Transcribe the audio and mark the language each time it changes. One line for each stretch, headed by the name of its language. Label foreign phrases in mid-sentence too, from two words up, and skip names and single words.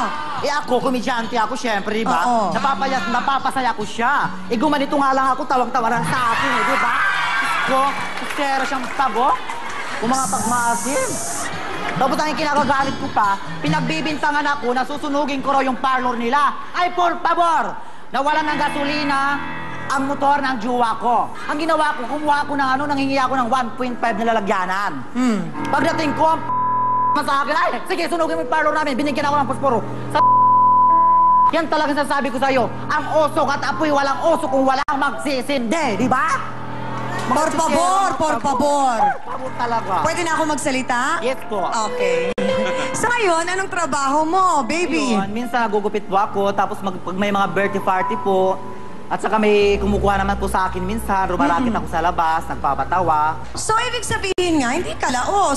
Filipino: Eh ako, komedyante ako, syempre, di ba? Oo. Napapasaya ko siya. Eh gumanito nga lang ako, tawang-tawa lang sa akin, eh, di ba? Ko, pero siyang tabo, kung mga pagmaasim. Tapos ang kinakagalit ko pa, pinagbibintangan ako na susunugin ko raw yung parlor nila. Ay,
Spanish: por favor!
Filipino: Nawalan ng gasolina ang motor ng jowa ko. Ang ginawa ko, kumuha ako ng nanghingi ako ng 1.5 na lalagyanan. Pagdating ko, sa akin, ay, sige, sunugin mo yung parlor namin. Binigyan ako ng posporo. Yan talaga sasabi ko sa'yo. Ang osok at apoy, walang oso kung walang magsisindi, di ba?
Spanish: Por favor, por favor. Por favor talaga.
Filipino: Pwede na ako magsalita? Yes po. Okay. So ngayon, anong trabaho mo, baby? Yun, minsan nagugupit po ako, tapos pag may mga birthday party po, at saka may kumukuha naman po sa akin minsan, rumarakit ako sa labas, nagpapatawa. So, ibig sabihin nga, hindi ka laos.